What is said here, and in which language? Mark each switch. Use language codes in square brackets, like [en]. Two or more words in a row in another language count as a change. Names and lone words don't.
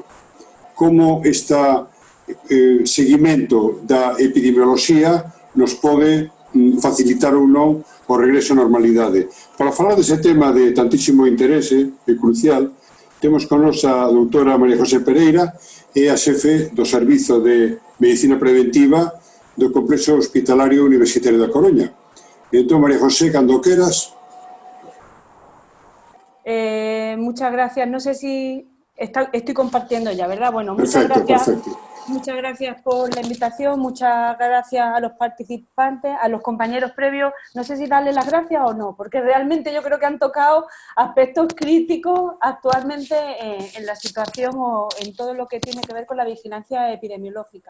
[gl] Como está seguimento da epidemioloxía nos pode facilitar ou non o regreso á normalidade. Para falar dese tema de tantísimo interese e crucial, temos con nos a doutora María José Pereira, é a xefe do Servizo de Medicina Preventiva do Complexo Hospitalario Universitario da Coruña. Entón, María José, cando queras. [es] Muchas gracias. No sé si estoy compartiendo ya, ¿verdad? Bueno, Perfecto, perfecto. Muchas gracias por la invitación, muchas gracias a los participantes, a los compañeros previos. No sé si darles las gracias o no, porque realmente yo creo que han tocado aspectos críticos actualmente en la situación o en todo lo que tiene que ver con la vigilancia epidemiológica.